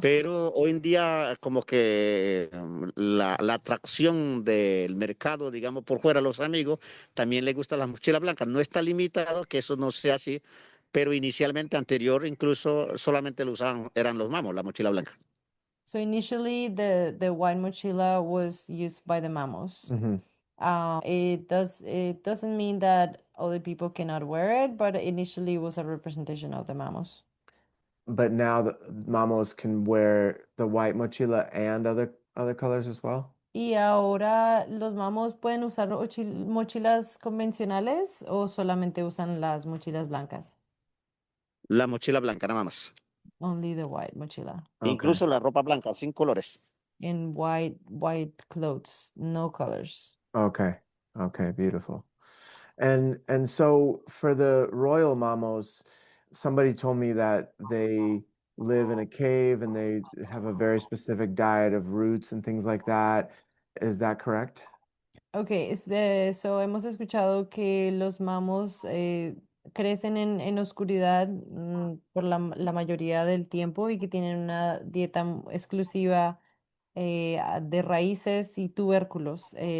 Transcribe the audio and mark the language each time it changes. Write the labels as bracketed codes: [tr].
[es] Pero hoy en día como que la atracción del mercado, digamos, por fuera, los amigos, también les gustan las mochilas blancas. No está limitado que eso no sea así, pero inicialmente anterior incluso solamente lo usaban, eran los mamos, la mochila blanca. [en] So initially, the white mochila was used by the mamos. Hmm. It doesn't mean that other people cannot wear it, but initially it was a representation of the mamos. But now the mamos can wear the white mochila and other colors as well? [es] Y ahora los mamos pueden usar mochilas convencionales o solamente usan las mochilas blancas. La mochila blanca, nada más. [en] Only the white mochila. Okay. [es] Incluso la ropa blanca, sin colores. [en] In white clothes, no colors. Okay. Okay, beautiful. And so for the royal mamos, somebody told me that they live in a cave and they have a very specific diet of roots and things like that. Is that correct? [es] Ok, hemos escuchado que los mamos crecen en oscuridad por la mayoría del tiempo y que tienen una dieta exclusiva de raíces y tubérculos.